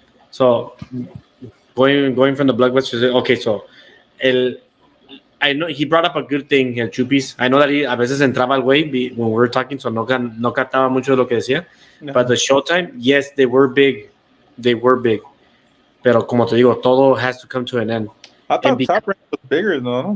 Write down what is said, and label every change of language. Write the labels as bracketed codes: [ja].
[en] So, going from the Blockbusters. Okay, so, I know he brought up a good thing, el Chupis. I know that [es] a veces entraba el güey [en] when we were talking, so [es] no captaba mucho de lo que decía. No. [en] But the Showtime, yes, they were big. [es] Pero como te digo, todo [en] has to come to an end. I thought Top Rank was bigger, no?